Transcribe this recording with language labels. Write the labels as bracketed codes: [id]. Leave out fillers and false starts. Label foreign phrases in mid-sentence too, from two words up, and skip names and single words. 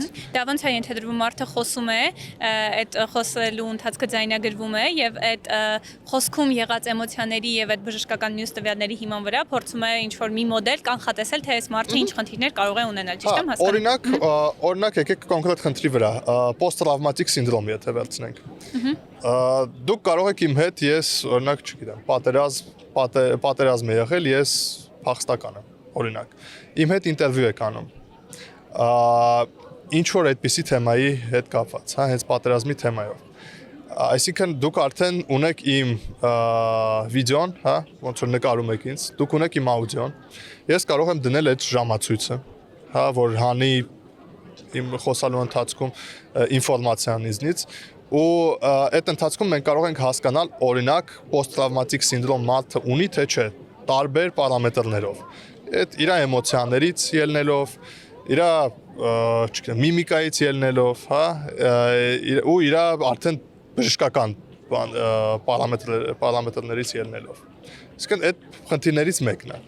[hy] Դա ոնց է ենթադրվում մարդը խոսում է, այդ խոսելու ընթացքը ձայնագրվում է եւ այդ խոսքում եղած էմոցիաների եւ այդ բժշկական մյուս տվյալների հիման վրա փորձում է ինչ-որ մի մոդել կանխատեսել, թե այս մարդը ինչ խնդիրներ կարող է ունենալ, ճիշտ եմ հասկանում։ Օրինակ եկեք կոնկրետ խնդրի վրա, [en] post-traumatic syndrome [hy] եթե վերցնենք։ Դուք կարող եք իմ հետ ես օրինակ չգիտեմ, պատերազմ է եղել, ես փախստական եմ, օրինակ։ Իմ հետ ինտերվյու եք անում։ Ինչ որ այդպիսի թեմայի հետ կապված, հա, հենց պատերազմի թեմայով։ Այսինքն դուք արդեն ունեք իմ վիդեոն, հա, ոնց որ նկարում եք ինձ, դուք ունեք իմ աուդիոն։ Ես կարող եմ դնել այդ ժամացույցը, հա, որ հանի իմ խոսալու ընթացքում ինֆորմացիան ինձնից ու այդ ընթացքում մենք կարող ենք հասկանալ օրինակ [en] post-traumatic syndrome [hy] մարդը ունի թե չէ, տարբեր պարամետրներով։ Այդ իր էմոցիաներից ելնելով, իր չգիտեմ, միմիկայից ելնելով, հա, ու իր արդեն բժշկական պարամետրներից ելնելով։ Իսկն այդ խնդիրներից մեկն է։